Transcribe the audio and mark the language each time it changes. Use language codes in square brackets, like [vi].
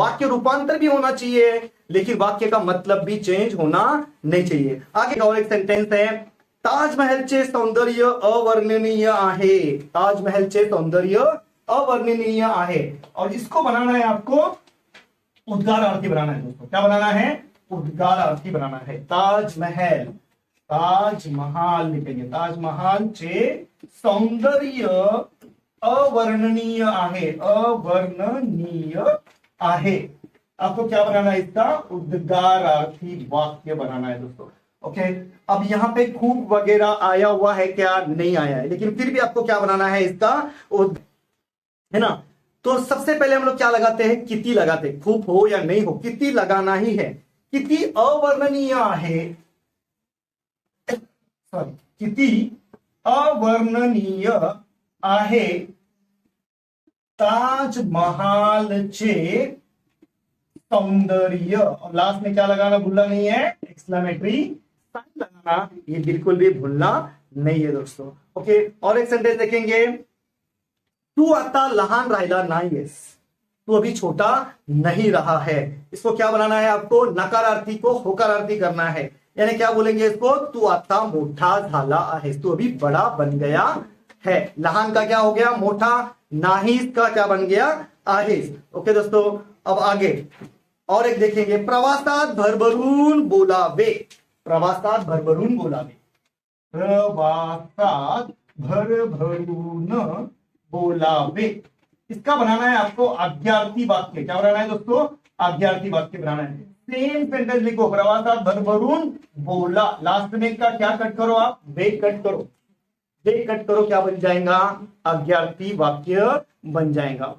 [hi] वाक्य रूपांतर भी होना चाहिए, लेकिन वाक्य का मतलब भी चेंज होना नहीं चाहिए। आगे और एक सेंटेंस है, [mr] ताजमहलचे सौंदर्य अवर्णनीय आहे। ताजमहलचे सौंदर्य अवर्णनीय आहे, [hi] और इसको बनाना है आपको उद्गारार्थी बनाना है दोस्तों। क्या बनाना है, उद्गारार्थी बनाना है। [mr] ताजमहल, ताजमहल लिखेंगे, ताजमहल चे सौंदर्य अवर्णनीय आहे, अवर्णनीय आहे। [hi] आपको क्या बनाना है, इसका उद्गारार्थी वाक्य बनाना है दोस्तों। ओके, अब यहां पे खूब वगैरह आया हुआ है क्या, नहीं आया है, लेकिन फिर भी आपको क्या बनाना है, इसका है ना। तो सबसे पहले हम लोग क्या लगाते हैं, किति लगाते हैं। खूब हो या नहीं हो, किति लगाना ही है। [mr] किति अवर्णनीय आहे, सॉरी, किती अवर्णनीय आहे ताजमहालचे सौंदर्य। [hi] और लास्ट में क्या लगाना भूलना नहीं है, एक्सक्लेमेटरी साइन लगाना, ये बिल्कुल भी भूलना नहीं है दोस्तों। ओके, और एक सेंटेंस देखेंगे, [mr] तू आता लहान राहिला नाहीयेस। [hi] तू अभी छोटा नहीं रहा है। इसको क्या बनाना है आपको, नकारार्थी को होकारार्थी करना है। यानी क्या बोलेंगे इसको, [mr] तू आता मोठा झाला आहेस, [hi] तू अभी बड़ा बन गया है। लहान का क्या हो गया, मोठा। नाहीस का क्या बन गया, आहेस। ओके दोस्तों, अब आगे और एक देखेंगे, [mr] प्रवासात भरभरून बोलावे। प्रवासात भरभरून बोलावे, प्रवासात भरभरून बोलावे। [hi] इसका बनाना है आपको आज्ञार्थी वाक्य। क्या बनाना है दोस्तों, आज्ञार्थी वाक्य बनाना है। सेम सेंटेंस लिखो, [mr] प्रवासात भरभरून बोला, [hi] लास्ट में का क्या कट करो आप, वे कट करो, वे कट करो, क्या बन जाएगा, आज्ञार्थी वाक्य बन जाएगा।